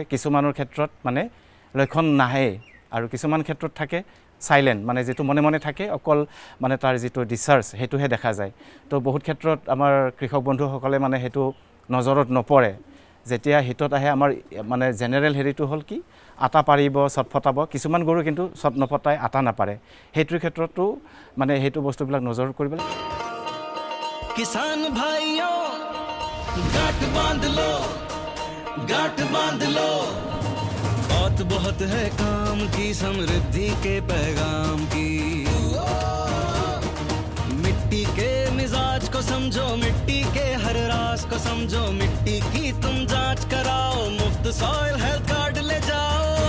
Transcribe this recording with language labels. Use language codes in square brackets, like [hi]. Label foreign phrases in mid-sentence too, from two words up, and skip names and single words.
[as] কিছুমানৰ ক্ষেত্ৰত মানে লক্ষণ নাহে আৰু কিছুমান ক্ষেত্ৰত থাকে চাইলেণ্ট, মানে যিটো মনে থাকে, অকল মানে তাৰ যিটো ডিচাৰ্জ সেইটোহে দেখা যায়। তো বহুত ক্ষেত্ৰত আমাৰ কৃষক বন্ধুসকলে মানে সেইটো নজৰত নপৰে। যেতিয়া হিটত আহে আমাৰ মানে জেনেৰেল হেৰিটো হ'ল কি, আটা পাৰিব, চট ফটাব। কিছুমান গৰু কিন্তু চট নফটাই, আটা নাপাৰে। সেইটোৰ ক্ষেত্ৰতো মানে সেইটো বস্তুবিলাক নজৰ কৰিব লাগে। [hi] किसान भाइयों गांठ बांध लो, गांठ बांध लो, बहुत है काम की, समृद्धि के पैगाम की। मिट्टी के मिजाज को समझो, मिट्टी के हर राज को समझो, मिट्टी की तुम जांच कराओ, मुफ्त [en] soil health card [hi] ले जाओ।